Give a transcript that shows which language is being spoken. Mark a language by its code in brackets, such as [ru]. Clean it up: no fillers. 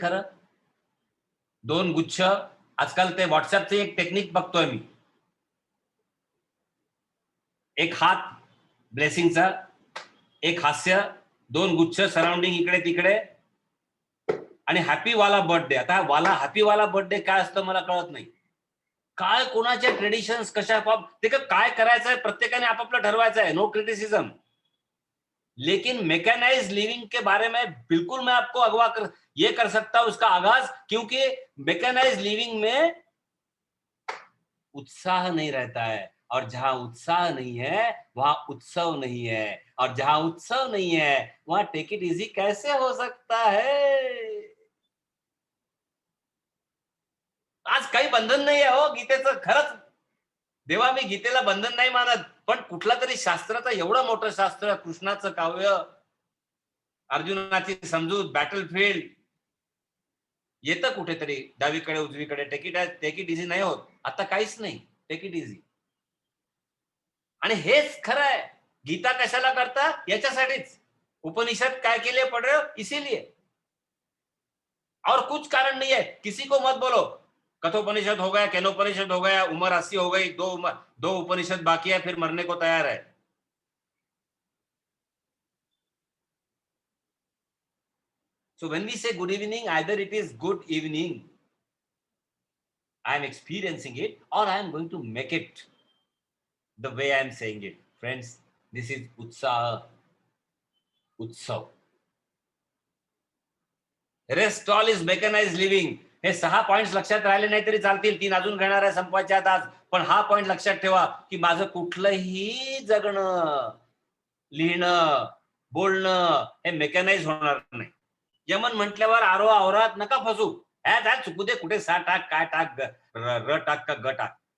[mr] खरं 2 गुच्छ, आजकाल ते व्हॉट्सअपचे एक टेक्निक बघतोय मी, एक हात ब्लेसिंगचा, एक हास्य, 2 गुच्छ सराउंडिंग इकडे तिकडे, आणि हॅपी वाला बर्थडे। आता वाला हॅपी वाला बर्थडे काय असतं मला कळत नाही। काय कोणाचे ट्रेडिशन्स कशा, ते काय करायचं आहे प्रत्येकाने आपापलं ठरवायचं आहे, नो क्रिटिसिज्म। [hi] लेकिन मैकेनाइज्ड लिविंग के बारे में बिल्कुल मैं आपको ये कर सकता हूं उसका आगाज, क्योंकि मैकेनाइज्ड लिविंग में उत्साह नहीं रहता है, और जहां उत्साह नहीं है वहां उत्सव नहीं है, और जहां उत्सव नहीं है वहां टेक इट इजी कैसे हो सकता है? [mr] आज काही बंधन नाही आहे हो गीतेचं, खरंच देवा मी गीतेला बंधन नाही मानत, पण कुठला तरी शास्त्राचं एवढं मोठं शास्त्र, कृष्णाचं काव्य, अर्जुनाची समजूत, बॅटलफील्ड, येतं कुठेतरी डावीकडे उजवीकडे, टेक इट इझी नाही होत। आता काहीच नाही, टेक इट इझी। आणि हेच खरं आहे, गीता कशाला करता? याच्यासाठीच। उपनिषद काय केले [hi] पढ़ रहे हो? इसीलिए, और कुछ कारण नहीं है। किसी को मत बोलो कठोपनिषद हो गया, केनोपनिषद हो गया, उम्र 80 हो गई, 2 उपनिषद बाकी है, फिर मरने को तैयार है। [en] So when we say good evening, either it is good evening, I am experiencing it, or I am going to make it the way I am saying it. Friends, this is Utsaha, Utsav. Rest all is mechanized living. [mr] हे 6 points लक्षात राहिले नाही तरी चालतील, 3 अजून घेणार आहे संपवायच्या आज. पण हा पॉइंट लक्षात ठेवा की माझं कुठलंही जगणं, लिहिणं, बोलणं हे मेकॅनाइज होणार नाही. यमन म्हटल्यावर आरो आवरात नका फसू. चुकू दे, कुठे सा टाक, काय टाक, र टाक का ग टाक.